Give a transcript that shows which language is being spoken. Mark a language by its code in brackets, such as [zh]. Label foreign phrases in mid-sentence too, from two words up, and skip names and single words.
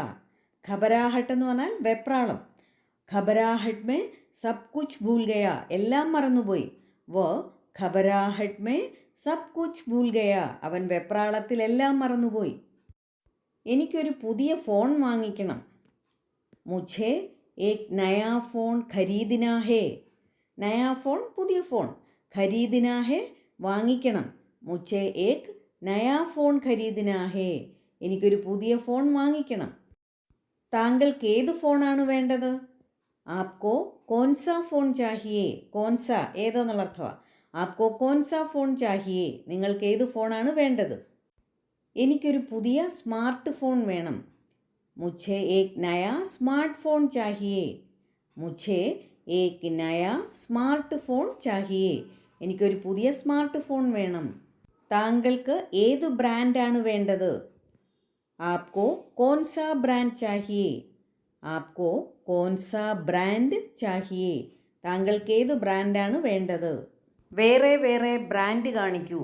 [ml] ഖബരാഹട്ട് എന്ന് പറഞ്ഞാൽ വെപ്രാളം. [hi] घबराहट में सब कुछ भूल गया, [ml] എല്ലാം മറന്നുപോയി. [hi] वो घबराहट में सब कुछ भूल गया, [ml] അവൻ വെപ്രാളത്തിൽ എല്ലാം മറന്നുപോയി. എനിക്കൊരു പുതിയ ഫോൺ വാങ്ങിക്കണം. [hi] മുझे एक नया फ़ोन खरीदना है. नया फ़ोन, [ml] പുതിയ ഫോൺ. [hi] खरीदना है, [ml] വാങ്ങിക്കണം. [hi] മുझे एक नया फ़ोन खरीदना है, [ml] എനിക്കൊരു പുതിയ ഫോൺ വാങ്ങിക്കണം. താങ്കൾക്ക് ഏത് ഫോണാണ് വേണ്ടത്? [hi] आपको कौनसा फ़ोन चाहिए. [ml] കോൻസ, ഏതോന്നുള്ള അർത്ഥമാണ്. [hi] आपको कौनसा फ़ोन चाहिए, [ml] നിങ്ങൾക്ക് ഏത് ഫോണാണ് വേണ്ടത്? എനിക്കൊരു പുതിയ സ്മാർട്ട് ഫോൺ വേണം. [hi] മുझे एक नया स्मार्ट फ़ोन चाहिए. मुझे एक नया स्मार्ट फ़ोन चाहिए. [ml] എനിക്കൊരു പുതിയ സ്മാർട്ട് ഫോൺ വേണം. താങ്കൾക്ക് ഏത് ബ്രാൻഡാണ് വേണ്ടത്? [hi] आपको कौन सा ब्रांड चाहिए? आपको कौन सा ब्रांड चाहिए? [ml] താങ്കൾക്ക് ഏത് ബ്രാൻഡാണ് വേണ്ടത്? വേറെ വേറെ ബ്രാൻഡ് കാണിക്കൂ.